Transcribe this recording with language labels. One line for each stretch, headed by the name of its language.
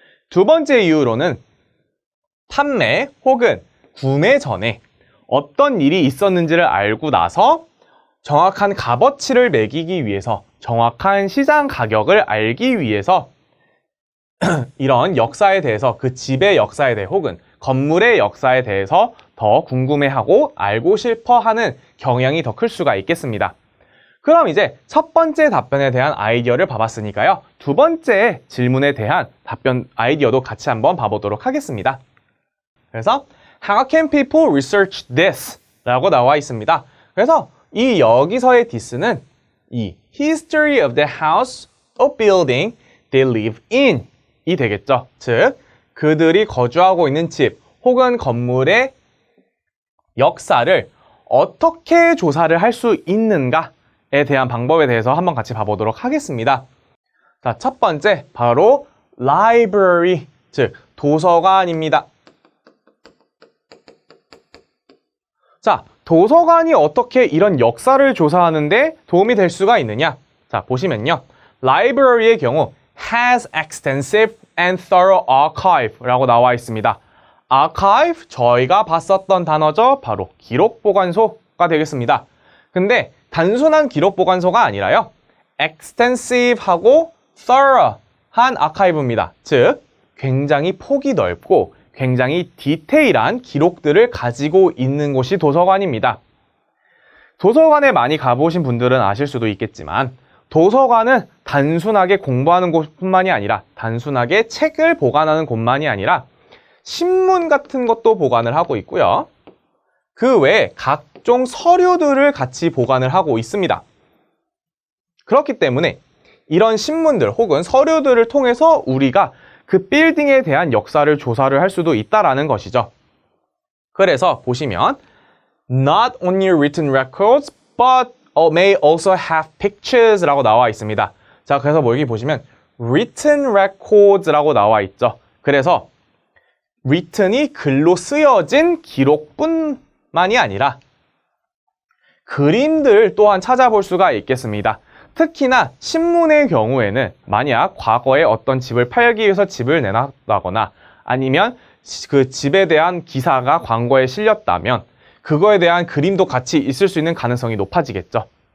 Korean: 두 번째 이유로는 판매 혹은 구매 전에 어떤 일이 있었는지를 알고 나서 정확한 값어치를 매기기 위해서, 정확한 시장 가격을 알기 위해서 이런 역사에 대해서, 그 집의 역사에 대해 혹은 건물의 역사에 대해서 더 궁금해하고 알고 싶어 하는 경향이 더 클 수가 있겠습니다. 그럼 이제 첫 번째 답변에 대한 아이디어를 봐봤으니까요. 두 번째 질문에 대한 답변 아이디어도 같이 한번 봐보도록 하겠습니다. 그래서
English: How can people research this?
Korean: 라고 나와 있습니다. 그래서 이 여기서의 this는 이
English: history of the house or building they live in
Korean: 이 되겠죠. 즉, 그들이 거주하고 있는 집 혹은 건물의 역사를 어떻게 조사를 할 수 있는가에 대한 방법에 대해서 한번 같이 봐보도록 하겠습니다. 자, 첫 번째 바로 library, 즉 도서관입니다. 자, 도서관이 어떻게 이런 역사를 조사하는데 도움이 될 수가 있느냐? 자, 보시면요. library의 경우
English: has extensive and thorough archive
Korean: 라고 나와 있습니다. archive, 저희가 봤었던 단어죠. 바로 기록보관소가 되겠습니다. 근데 단순한 기록보관소가 아니라요. extensive하고 thorough한 archive입니다. 즉, 굉장히 폭이 넓고 굉장히 디테일한 기록들을 가지고 있는 곳이 도서관입니다. 도서관에 많이 가보신 분들은 아실 수도 있겠지만 도서관은 단순하게 공부하는 곳뿐만이 아니라 단순하게 책을 보관하는 곳만이 아니라 신문 같은 것도 보관을 하고 있고요. 그 외에 각종 서류들을 같이 보관을 하고 있습니다. 그렇기 때문에 이런 신문들 혹은 서류들을 통해서 우리가 그 빌딩에 대한 역사를 조사를 할 수도 있다라는 것이죠. 그래서 보시면
English: Not only written records, but may also have pictures라고
Korean: 나와 있습니다. 자, 그래서 여기 보시면 written records라고 나와 있죠. 그래서 written이 글로 쓰여진 기록뿐만이 아니라 그림들 또한 찾아볼 수가 있겠습니다. 특히나 신문의 경우에는 만약 과거에 어떤 집을 팔기 위해서 집을 내놨다거나 아니면 그 집에 대한 기사가 광고에 실렸다면 그거에 대한 그림도 같이 있을 수 있는 가능성이 높아지겠죠.